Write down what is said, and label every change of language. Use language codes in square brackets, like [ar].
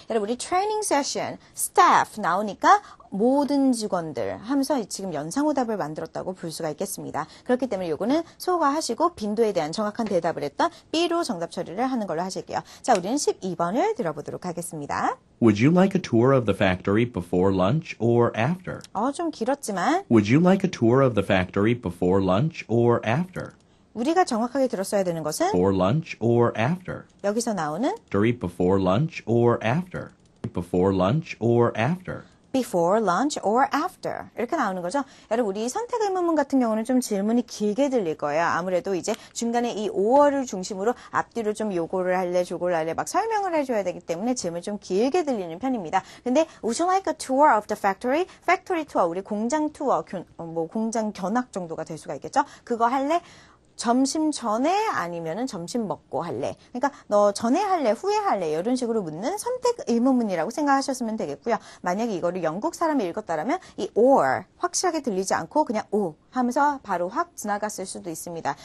[ko] 여러분 우리 training session, staff 나오니까 모든 직원들 하면서 지금 연상오답을 만들었다고 볼 수가 있겠습니다. 그렇기 때문에 요거는 소거하시고 빈도에 대한 정확한 대답을 했던 B로 정답 처리를 하는 걸로 하실게요. 자, 우리는 12번을 들어보도록 하겠습니다. [en] Would you like a tour of the factory before lunch or after? [ko] 좀 길었지만 [en] Would you like a tour of the factory before lunch or after? [ko] 우리가 정확하게 들었어야 되는 것은 [en] Before lunch or after? [ko] 여기서 나오는 [en] Factory before lunch or after? Before lunch or after? before lunch or after [ko] 이렇게 나오는 거죠. 여러분 우리 선택 의문문 같은 경우는 좀 질문이 길게 들릴 거예요. 아무래도 이제 중간에 이 or를 중심으로 앞뒤로 좀 요거를 할래 저거를 할래 막 설명을 해줘야 되기 때문에 질문이 좀 길게 들리는 편입니다. [en] 근데 would you like a tour of the factory? [ko] factory tour 우리 공장 투어 뭐 공장 견학 정도가 될 수가 있겠죠. 그거 할래? 점심 전에 아니면은 점심 먹고 할래. 그러니까 너 전에 할래, 후에 할래 이런 식으로 묻는 선택 의문문이라고 생각하셨으면 되겠고요. 만약에 이거를 영국 사람이 읽었다라면 이 or 확실하게 들리지 않고 그냥 o 하면서 바로 확 지나갔을 수도 있습니다.